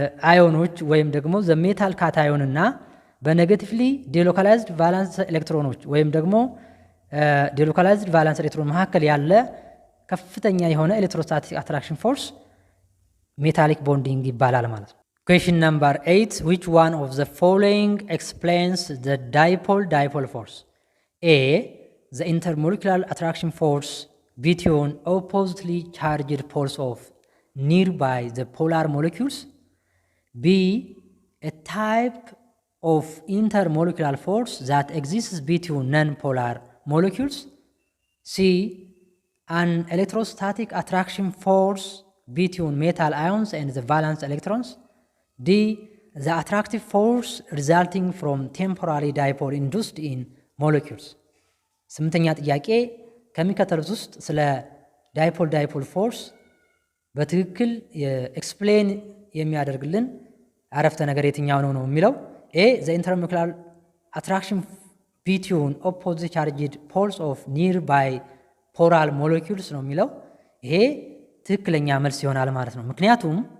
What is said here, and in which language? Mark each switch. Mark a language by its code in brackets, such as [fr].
[am] አዮኖች ወይም ደግሞ ዘ ሜታል ካታዮን እና በኔጌቲቭሊ ዲሎካላይዝድ ቫላንስ ኤሌክትሮኖች ወይም ደግሞ ዲሎካላይዝድ ቫላንስ ኤሌክትሮን መካከል ያለ ከፍተኛ የሆነ ኤሌክትሮስታቲክ አትራክሽን ፎርስ ሜታሊክ ቦንዲንግ ይባላል ማለት ነው። [en] Question number 8. Which one of the following explains the dipole force? A. The intermolecular attraction force between oppositely charged poles of nearby the polar molecules. B. A type of intermolecular force that exists between non-polar molecules. C. An electrostatic attraction force between metal ions and the valence electrons. D. The attractive force resulting from temporary dipole induced in molecules. [am] ስምንተኛ ጥያቄ ከሚከተሉት ውስጥ ስለ ዳይፖል ፎርስ በትክክል ኤክስፕሌን የሚያደርግልን አረፍተ ነገር የትኛው ነው የሚለው። ኤ [en] ዘ ኢንተርሞለኪውላር አትራክሽን ቢትዊን ኦፖዚት ቻርጅድ ፖልስ ኦፍ ኒር ባይ ፖላር ሞለኪውልስ [am] ነው የሚለው። ይሄ ትክክለኛ መልስ ይሆናል ማለት ነው። ምክንያቱም